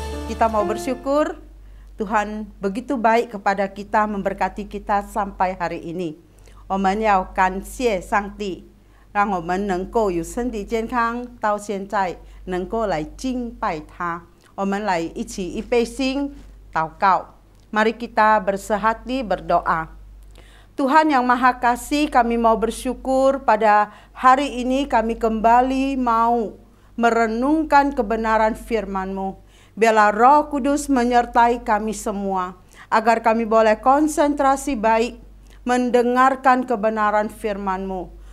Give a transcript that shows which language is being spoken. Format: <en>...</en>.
<id>Kita mau bersyukur Tuhan begitu baik kepada kita, memberkati kita sampai hari ini.</id> <zh>我们要感谢上帝，让我们能够有身体健康，到现在能够来敬拜他。我们来一起预备心祷告。</zh> <id>Mari kita bersehati berdoa. Tuhan yang Maha Kasih, kami mau bersyukur pada hari ini kami kembali mau merenungkan kebenaran firman-Mu. Biarlah Roh Kudus menyertai kami semua, agar kami boleh konsentrasi baik mendengarkan kebenaran firman-Mu.</id>